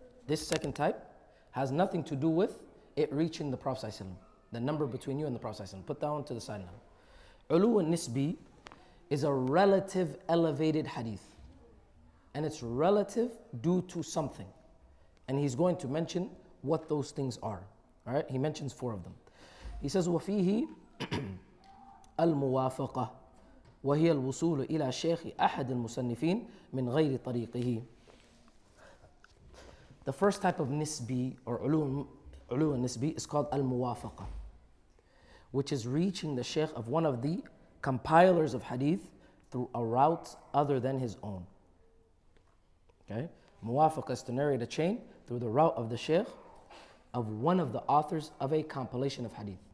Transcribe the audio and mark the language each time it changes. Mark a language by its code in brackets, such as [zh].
[en] This second type has nothing to do with it reaching the Prophet ﷺ, the number between you and the Prophet ﷺ. Put that one to the side now. Ulu al-nisbi is a relative elevated hadith, and it's relative due to something. And he's going to mention what those things are. All right? He mentions 4 of them. He says, [ar] وَفِيهِ الْمُوَافَقَةِ وهي الوصول إلى شيخ أحد المصنفين من غير طريقه. [en] The first type of nisbi or ulu nisbi is called al-muwafaqa, which is reaching the Shaykh of one of the compilers of hadith through a route other than his own. Okay? Muwafaqa is to narrate a chain through the route of the Shaykh of one of the authors of a compilation of hadith.